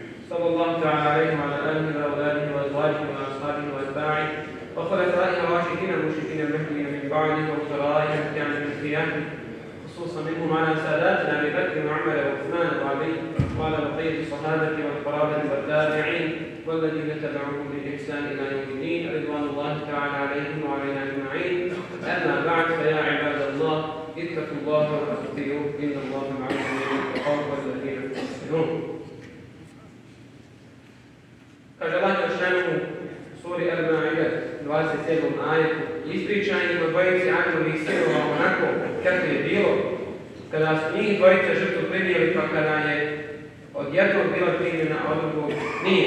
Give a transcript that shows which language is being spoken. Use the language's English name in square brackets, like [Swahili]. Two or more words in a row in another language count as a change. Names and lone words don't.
[Arabic] صلى الله تعالى عليه وعلى آله وأولاده وأزواجه وأصحابه وأتباعه وخلفائه الراشدين المرشدين المهديين من بعده وخلائه المهديين من قيامه خصوصا منهم على ساداتنا أبي بكر وعمر وعثمان وعلي وعلى بقية الصحابة والقرابة والتابعين والذين تبعوهم بإحسان إلى يوم الدين رضوان الله تعالى عليهم وعلينا أجمعين. أما بعد فيا عباد الله اتقوا الله وأطيعوه إن الله مع الذين اتقوا والذين هم محسنون. [Bosnian] Kaže Allah Đelešanu u suri Al-Ma'ida 27. ajetu: ispričajmo dvojici Adamovih sinova onako kako je bilo kada su njih dvojica žrtvu primili, pa kada je od jednog bila primljena, a od drugog nije.